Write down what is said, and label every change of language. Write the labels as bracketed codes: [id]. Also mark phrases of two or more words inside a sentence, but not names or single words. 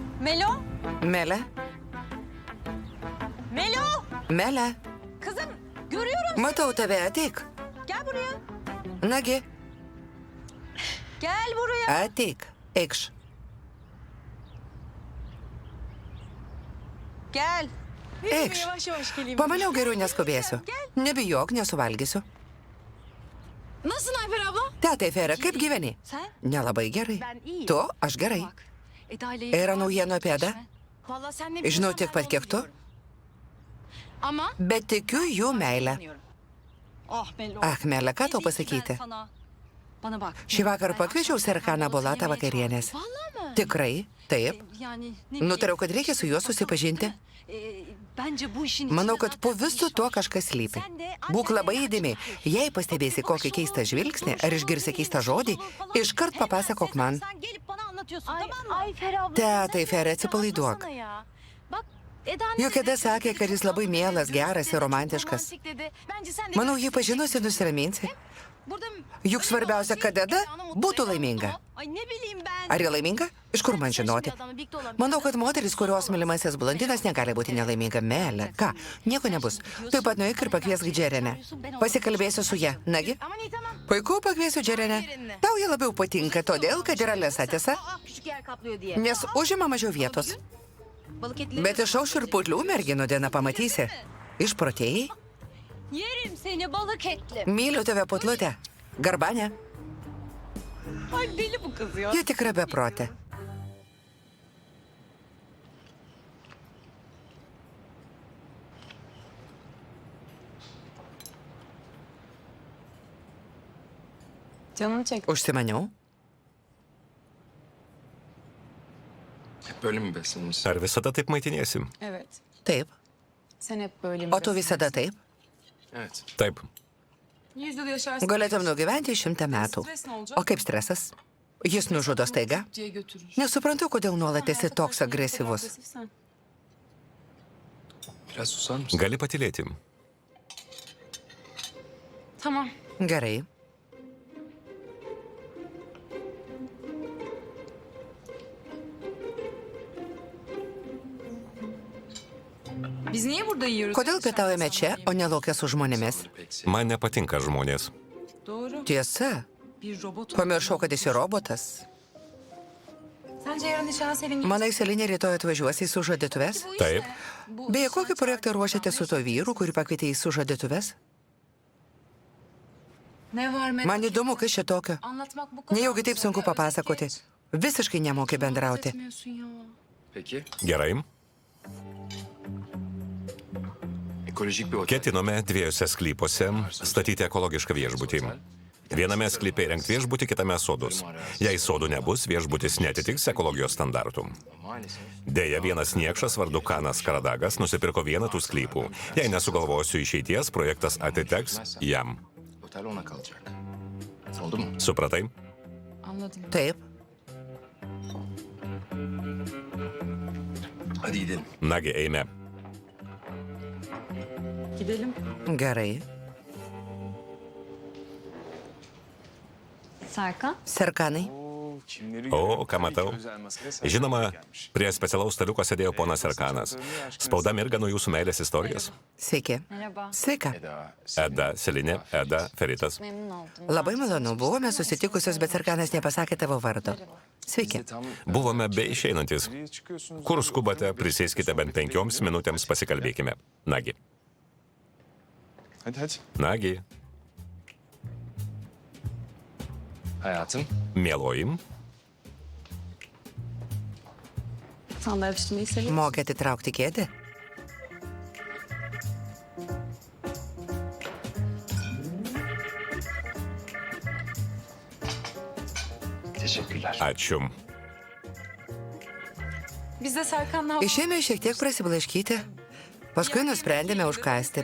[tr] Melo? [lt] Mele, [tr] Melo! [lt] Mele, [tr] Kızım görüyorum. [lt] matau tave, ateik. [tr] Gel buraya. [lt] Nagi, [tr] Gel buraya. [lt] ateik, eikš. [tr] Gel. [lt] Eikš. [tr] Yavaş yavaş geleyim. [lt] Pamaniau geriau neskubėsiu. Nebijok, nesuvalgysiu. [tr] Nasılsın Ayfer abla? [lt] Tete Fera, kaip gyveni? [tr] Sen? [lt] Nelabai gerai. [tr] Ben iyiyim. [lt] Tu, aš gerai. [tr] Bak. Eda ile [lt] Yra naujienų apie Edą? [tr] Vallahi sen ne [lt] Žinau [tr] biliyorsan [lt] tiek [tr] ben [lt] pat, [tr] onu [lt] kiek tu. [tr] biliyorum. Ama [lt] Bet tikiu jų meilę. [tr] ah Melo. [lt] Ach, Mele, ką tau [tr] Ne diyeyim [lt] pasakyti? [tr] ben sana? Bana bak. [lt] Šį vakarą [tr] Ben [lt] pakviečiau [tr] akşam [lt] Serkaną [tr] Serkan'la [lt] Bolatą [tr] yemeğe [lt] vakarienės. [tr] çağırdım. Vallahi mi? [lt] Tikrai, taip. [tr] Yani ne bileyim. [lt] Nutariau, kad reikia su juo susipažinti. [tr] Bence bu işin [lt] Manau, [tr] içinde [lt] kad po [tr] zaten [lt] visu [tr] iş [lt] tuo [tr] var. [lt] kažkas slypi. [tr] Sen de [lt] Būk labai [tr] annenle [lt] įdėmi. [tr] açık [lt] Jei [tr] bakıyorsun. [lt] pastebėsi kokį [tr] Bakış [lt] keistą [tr] olur, [lt] žvilgsnį [tr] duruş [lt] ar [tr] olur, [lt] išgirsi keistą [tr] bir [lt] žodį, [tr] olur falan. [lt] iškart [tr] Hemen [lt] papasakok man. [tr] Sen gelip bana anlatıyorsun, Ay, tamam mı? Ayfer abla. [lt] Tetai, Fere, atsipalaiduok. [tr] Anlasana ya. Bak Eda'nın [lt] Juk Eda sakė, kad jis labai mielas, geras ir romantiškas. [tr] romantik dedi. Bence sen de [lt] Manau, jį pažinusi nusiraminsi. [tr] Burada [lt] Juk svarbiausia, kad Eda būtų laiminga. [tr] Ay ne bileyim ben. [lt] Ar ji laiminga? Iš kur man žinoti? Manau, kad moteris, kurios mylimasis blondinas, negali būti nelaiminga. Melė. Ką? Nieko nebus. Taip pat nueik ir pakviesk Džerenę. Pasikalbėsiu su ja. Nagi? [tr] Aman iyi tamam. [lt] Puiku, pakviesiu Džerenę. Tau ji labiau patinka, todėl, kad yra lesa tiesa, [tr] Küçük yer kaplıyor diye. [lt] nes užima mažiau vietos. [tr] Balık etleri. [lt] Bet išauš ir putlių merginų dieną pamatysi. Išprotėjai? [tr] Yerim seni balık etli. [lt] Myliu tave, putlutė. Garbanė. [tr] Ay deli bu kız ya. [lt] Ji tikra beprotė. [tr] Canını çek. [lt] Užsimaniau. [tr] Hep böyle mi beslenirsin? [lt] Ar visada taip maitiniesi? [tr] Evet. [lt] Taip. [tr] Sen hep böyle mi? [lt] O tu visada taip? [tr] Evet. [lt] Taip. [tr] 100 yıl yaşarsın. [lt] Galėtum nugyventi 100 metų. O kaip stresas? Jis nužudo staiga? [tr] Diye götürür. [lt] Nesuprantu, kodėl nuolat esi toks agresyvus. [tr] Biraz susar mısın? [lt] Gali patylėti. [tr] Tamam. [lt] Gerai. [tr] Biz niye burada yiyoruz? [lt] Kodėl pietaujame čia, o ne laukia su žmonėmis? [tr] Pek sevdim. [lt] Man nepatinka žmonės. [tr] Doğru. [lt] Tiesa. [tr] Bir robot. [lt] Pamiršau, kad esi robotas. [tr] Sence yarın nişana Selin [lt] Manai, Selinė rytoj atvažiuosi į sužadėtuves? Taip. Beje, kokį projektą ruošiate su to vyru, kurį pakvietė į sužadėtuves? [tr] Ne var merak [lt] Man įdomu, kas čia tokio. [tr] Anlatmak bu kadar. [lt] Nejaugi taip sunku papasakoti. Visiškai nemoki bendrauti. [tr] Etmiyorsun ya. Peki. [lt] Gerai. [tr] Ekolojik bir otel. [lt] Ketinome dviejose sklypuose statyti ekologišką viešbutį. Viename sklype įrengti viešbutį, kitame sodus. Jei sodų nebus, viešbutis netitiks ekologijos standartų. [tr] Maalesef. [lt] Deja, vienas niekšas vardu Kanas Karadagas nusipirko vieną tų sklypų. Jei nesugalvosiu išeities, projektas atiteks jam. [tr] Otel ona kalacak. Oldu mu? [lt] Supratai? [tr] Anladım. [lt] Taip. [tr] Hadi gidelim. [lt] Nagi, eime. [tr] Gidelim. [lt] Gerai. [tr] Serkan. [lt] Serkanai. O, ką matau? Žinoma, prie specialaus staliuko sėdėjo ponas Serkanas. Spauda mirga nuo jūsų meilės istorijos. Sveiki. [tr] Merhaba. [lt] Sveika. Eda, Selinė, Eda, Feritas. [tr] Memnun oldum. [lt] Labai malonu. Buvome susitikusios, bet Serkanas nepasakė tavo vardo. Sveiki. Buvome be išeinantis. Kur skubate, prisėskite bent 5 minutėms, pasikalbėkime. Nagi. [tr] Hadi hadi. [lt] Nagi. [tr] Hayatım. [lt] Mieloji. [tr] Sen de öpüşmeyi seviyorsun. [lt] Mokė atitraukti kėdę? [tr] Teşekkürler. [lt] Ačiū. [tr] Biz de Serkan'la [lt] Išėjome šiek tiek prasiblaškyti. Paskui nusprendėme užkasti.